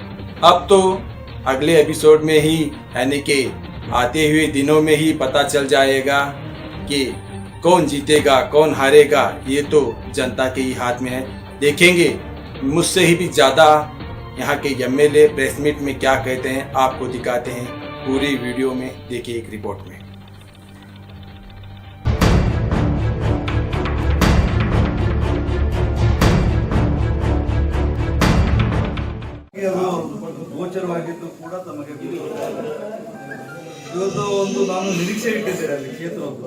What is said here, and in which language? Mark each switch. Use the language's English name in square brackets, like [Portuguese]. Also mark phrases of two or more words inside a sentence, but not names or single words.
[Hindi] अब तो अगले एपिसोड में ही, यानी कि आते हुए दिनों में ही पता चल जाएगा कि कौन जीतेगा कौन हारेगा। ये तो जनता के ही हाथ में है। देखेंगे मुझसे ही भी ज्यादा यहाँ के एमएलए [English] press meet [Hindi] में क्या कहते हैं, आपको दिखाते हैं पूरी वीडियो में। देखिए एक रिपोर्ट में। [Kannada] ಗೋಚರವಾಗಿದ್ದು ಕೂಡ ತಮಗೆ ಇವತ್ತು ಒಂದು ನಾನು ನಿರೀಕ್ಷೆ ಇಟ್ಟಿದ್ದೇನೆ ಅಲ್ಲಿ ಕ್ಷೇತ್ರದ್ದು.